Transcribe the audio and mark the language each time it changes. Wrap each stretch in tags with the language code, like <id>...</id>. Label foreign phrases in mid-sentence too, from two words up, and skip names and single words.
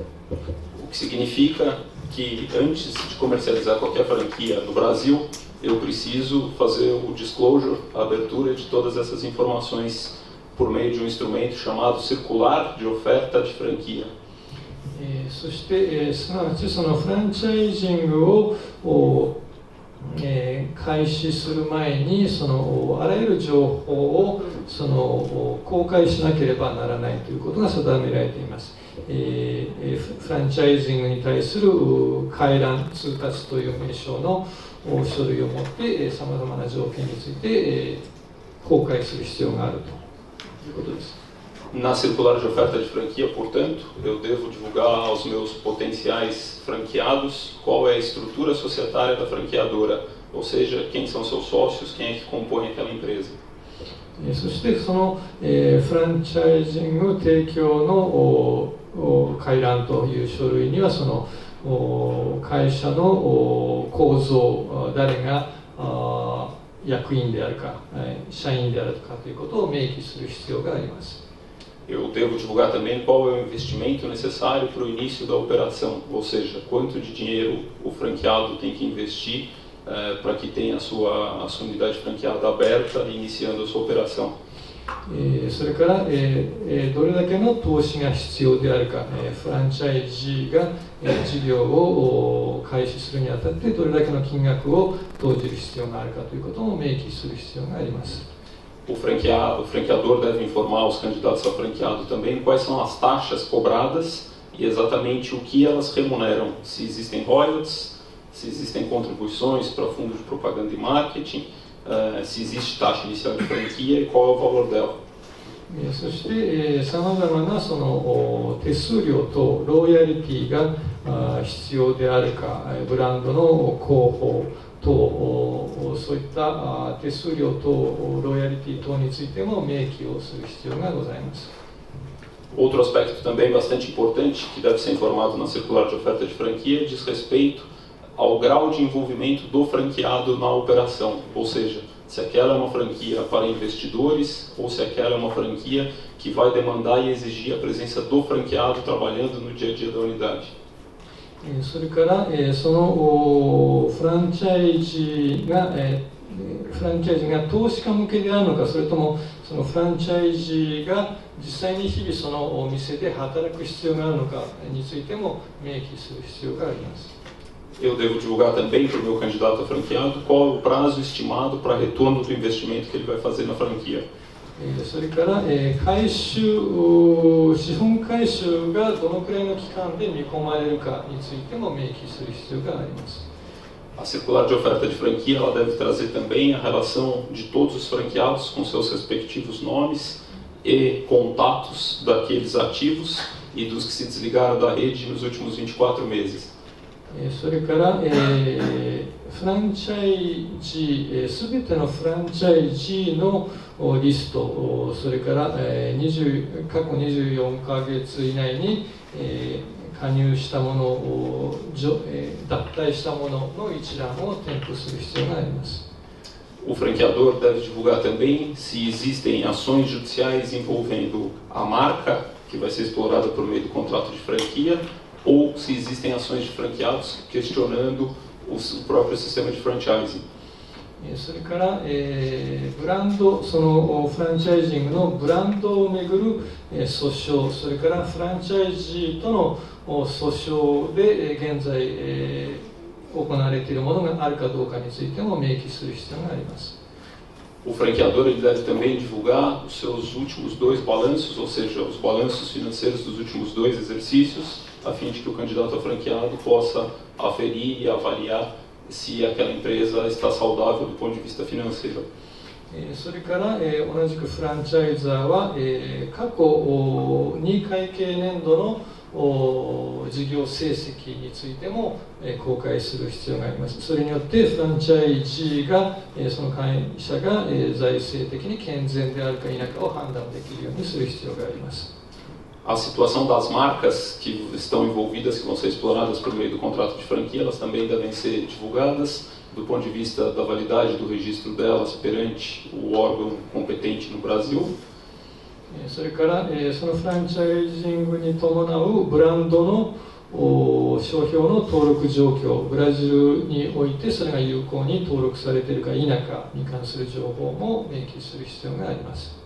<pt>O que significa que antes de comercializar qualquer franquia no Brasil, eu preciso fazer o disclosure, a abertura de todas essas informações por meio de um instrumento chamado circular de oferta de franquia.</pt> <ja>そして、すなわちそのフランチャイジングを開始する前にあらゆる情報を公開しなければならないということが定められています。フランチャイジングに対する回覧通達という名称の書類を持ってさまざまな条件について公開する必要があるということです。</ja> <pt>Na circular de oferta de franquia, portanto, eu devo divulgar aos meus potenciais franqueados qual é a estrutura societária da franqueadora, ou seja, quem são seus sócios, quem é que compõe aquela empresa.</pt> <ja>そしてフランチャイジング提供の回覧という書類には会社の構造、誰が役員であるか、社員であるかということを明記する必要があります。</ja> <pt>Eu devo divulgar também qual é o investimento necessário para o início da operação, ou seja, quanto de dinheiro o franqueado tem que investir para que tenha a sua unidade franqueada aberta iniciando a sua operação.</pt> <ja>それからどれだけの投資が必要であるか、フランチャイジーが事業を開始するにあたってどれだけの金額を投じる必要があるかということも明記する必要があります。</ja> <pt>O franqueador deve informar os candidatos a franqueado também quais são as taxas cobradas e exatamente o que elas remuneram, se existem royalties, se existem contribuições para fundo de propaganda e marketing, se existe taxa inicial de franquia e qual é o valor dela.</pt> <ja>そしてさまざまな手数料とロイヤリティが必要であるか、ブランドの広報等そういった手数料とロイヤリティ等についても明記をする必要がございます。</ja> <pt>Outro aspecto também bastante importante que deve ser informado na circular de oferta de franquia diz respeito ao grau de envolvimento do franqueado na operação, ou seja, se aquela é uma franquia para investidores ou se aquela é uma franquia que vai demandar e exigir a presença do franqueado trabalhando no dia a dia da unidade.</pt> <ja>それからそのフランチャイジーが投資家向けであるのか、それともそのフランチャイジーが実際に日々そのお店で働く必要があるのかについても明記する必要があります。</ja> <pt>Eu devo divulgar também para o meu candidato a franqueado qual é o prazo estimado para retorno do investimento que ele vai fazer na franquia.</pt> <ja>それから資本回収がどのくらいの期間で見込まれるかについても明記する必要があります。</ja> <pt>A circular de oferta de franquia ela deve trazer também a relação de todos os franqueados com seus respectivos nomes e contatos daqueles ativos e dos que se desligaram da rede nos últimos 24 meses.</pt> <ja>それから、フランチャイジすべてのフランチャイジのリスト、それから、過去24ヶ月以内に、加入したものを、脱退したものの一覧を添付する必要があります。</ja> <pt>O franqueador deve divulgar também se existem ações judiciais envolvendo a marca que vai ser explorada por meio do contrato de franquia, ou se existem ações de franqueados questionando o próprio sistema de franchising.</pt> <ja>それから、ブランド、そのフランチャイジングのブランドをめぐる訴訟、それからフランチャイジーとの訴訟で現在行われているものがあるかどうかについても明記する必要があります。</ja> <pt>O franqueador ele deve também divulgar os seus últimos 2 balanços, ou seja, os balanços financeiros dos últimos 2 exercícios, a fim de que o candidato a franqueado possa aferir e avaliar se aquela empresa está saudável do ponto de vista financeiro.</pt> <ja>それから、同じくフランチャイザーは、過去2会計年度の事業成績についても公開する必要があります。それによってフランチャイジーがその会社が財政的に健全であるか否かを判断できるようにする必要があります。</ja> <pt>A situação das marcas que estão envolvidas, que vão ser exploradas por meio do contrato de franquia, elas também devem ser divulgadas do ponto de vista da validade do registro delas perante o órgão competente no Brasil.</pt> <ja>それから、そのフランチャイジングに伴うブランドの商標の登録状況、ブラジルにおいてそれが有効に登録されているか否かに関する情報も明記する必要があります。</ja>